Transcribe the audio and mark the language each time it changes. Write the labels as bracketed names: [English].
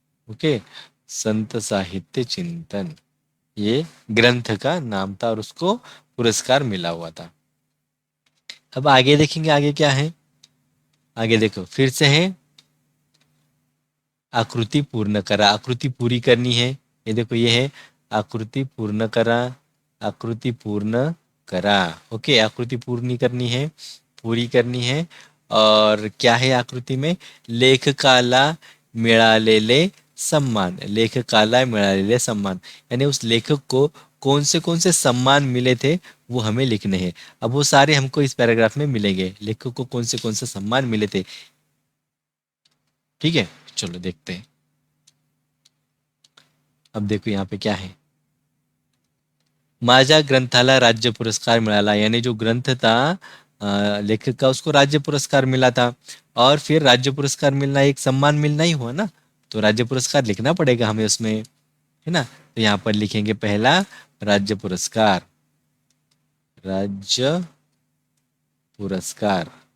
[Hindi] Okay, संत साहित्य चिंतन ये ग्रंथ का नाम था और उसको पुरस्कार मिला हुआ था. अब आगे देखेंगे, आगे क्या है. आगे देखो फिर से है, [Marathi] आकृति पूर्ण करा. [Hindi] आकृति पूरी करनी है. ये देखो ये है, [Marathi] आकृति पूर्ण करा. आकृति पूर्ण करा. [Hindi] ओके, आकृति पूरी करनी है. और क्या है आकृति में, [Marathi] लेखकाला मिळालेले सम्मान. लेखकाला मिळालेले सम्मान [Hindi] यानी उस लेखक को कौन से सम्मान मिले थे वो हमें लिखने हैं. अब वो सारे हमको इस पैराग्राफ में मिलेंगे, लेखक को कौन से सम्मान मिले थे. ठीक है, चलो देखते हैं. अब देखो यहाँ पे क्या है, [Marathi] माझ्या ग्रंथाला राज्य पुरस्कार मिळाला. [Hindi] यानी जो ग्रंथ था लेखक का, उसको राज्य पुरस्कार मिला था. और फिर राज्य पुरस्कार मिलना एक सम्मान मिलना ही हुआ ना, तो राज्य पुरस्कार लिखना पड़ेगा हमें उसमें, है ना. तो यहाँ पर लिखेंगे पहला राज्य पुरस्कार. राज्य पुरस्कार.